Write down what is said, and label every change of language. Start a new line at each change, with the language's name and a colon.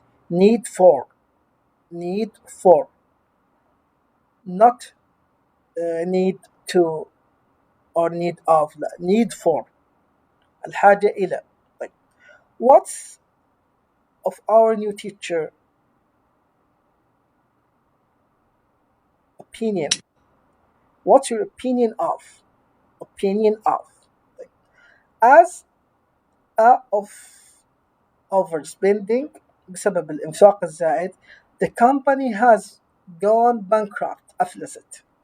English: need for not need to or need of.
Arabic: لا need for الحاجة إلى.
English: طيب what's of our new teacher opinion. what's your opinion of طيب. as of overspending
Arabic: بسبب الإنفاق الزائد
English: the company has gone bankrupt أفلست.